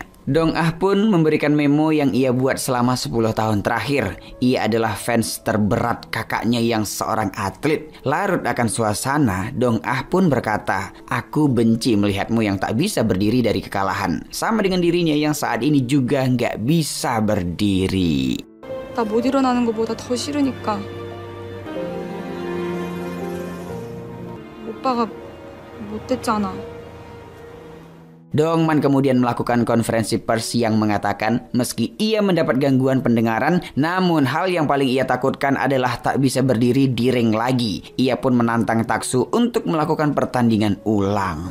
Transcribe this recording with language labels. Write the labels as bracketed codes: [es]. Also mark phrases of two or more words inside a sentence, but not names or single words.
[id] Dong-ah pun memberikan memo yang ia buat selama 10 tahun terakhir. Ia adalah fans terberat kakaknya yang seorang atlet. Larut akan suasana, Dong-ah pun berkata, aku benci melihatmu yang tak bisa berdiri dari kekalahan. Sama dengan dirinya yang saat ini juga nggak bisa berdiri. [ko] 나 못 일어나는 것보다 더 싫으니까. 오빠가 못됐잖아. [id] Dongman kemudian melakukan konferensi pers yang mengatakan meski ia mendapat gangguan pendengaran, namun hal yang paling ia takutkan adalah tak bisa berdiri di ring lagi. Ia pun menantang Taksu untuk melakukan pertandingan ulang.